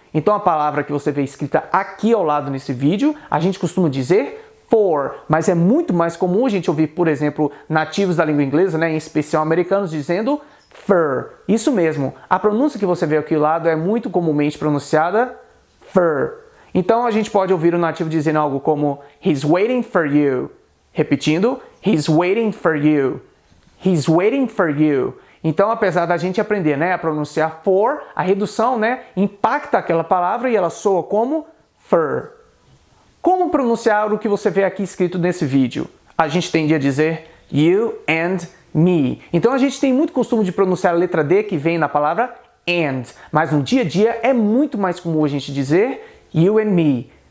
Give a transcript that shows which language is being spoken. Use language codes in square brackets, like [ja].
[pt] Então a palavra que você vê escrita aqui ao lado nesse vídeo, a gente costuma dizer for, mas é muito mais comum a gente ouvir, por exemplo, nativos da língua inglesa, em especial americanos, dizendo fur. Isso mesmo, a pronúncia que você vê aqui ao lado é muito comumente pronunciada fur. Então a gente pode ouvir o nativo dizendo algo como [en] He's waiting for you. [pt] Repetindo, [en] He's waiting for you. He's waiting for you. [pt] Então, apesar da gente aprender a pronunciar for, a redução impacta aquela palavra e ela soa como fur. Como pronunciar o que você vê aqui escrito nesse vídeo? A gente tende a dizer [en] you and me. [pt] Então a gente tem muito costume de pronunciar a letra D que vem na palavra and, mas no dia a dia é muito mais comum a gente dizer [en] you and me.